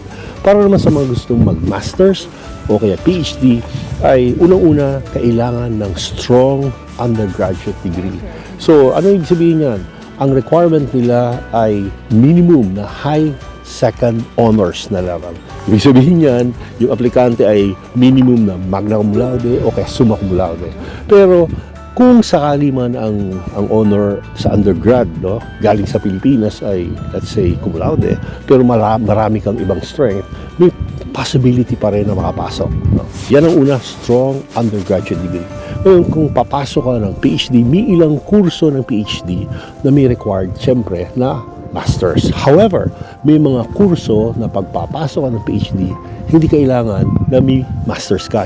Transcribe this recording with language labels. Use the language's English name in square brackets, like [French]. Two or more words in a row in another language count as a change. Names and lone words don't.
[Filipino] Para naman sa mga gustong mag-masters o kaya PhD ay unang-una kailangan ng [English] strong undergraduate degree. [Filipino] So ano ibig sabihin yan? Ang requirement nila ay minimum na [English] high second honors [Filipino] na level. Ibig sabihin yan, yung aplikante ay minimum na [Latin] magna cum laude [Filipino] o kaya [Latin] summa cum laude. [Filipino] Pero kung sakali man ang honor sa undergrad, no, galing sa Pilipinas ay [English] let's say [Latin] cum laude, [Filipino] pero marami kang ibang strength, may possibility pa rin na makapasok. No? Yan ang una, [English] strong undergraduate degree. [Filipino] Ngayon, kung papasok ka ng PhD, may ilang kurso ng PhD na may required, syempre, na masters. However, may mga kurso na pagpapasok ka ng PhD, hindi kailangan na may masters ka.